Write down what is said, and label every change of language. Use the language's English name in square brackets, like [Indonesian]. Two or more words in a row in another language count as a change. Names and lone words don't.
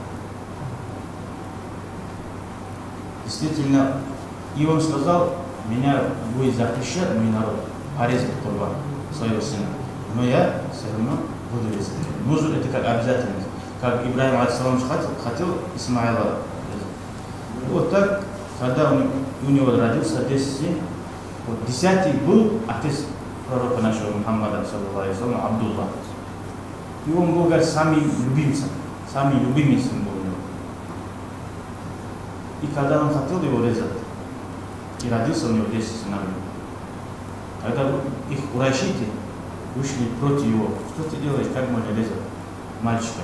[Russian] Действительно, и он сказал, меня будет запрещать мой народ порезать курбан своего сына. Но я все равно буду резать. Нузур это как обязательность. Как Ибрахим алейхиссалам хотел Исмаила. Вот так, когда у него родился 10 сын, вот 10-й был отец пророка нашего Мухаммада, [Arabic] صلى الله عليه وسلم, [Russian] Абдулла. И он был, говорит, самый любимый сын был у него. И когда он хотел его резать, и родился у него 10 сыновей, когда их урайшите вышли против его, что ты делаешь, как можно резать мальчика?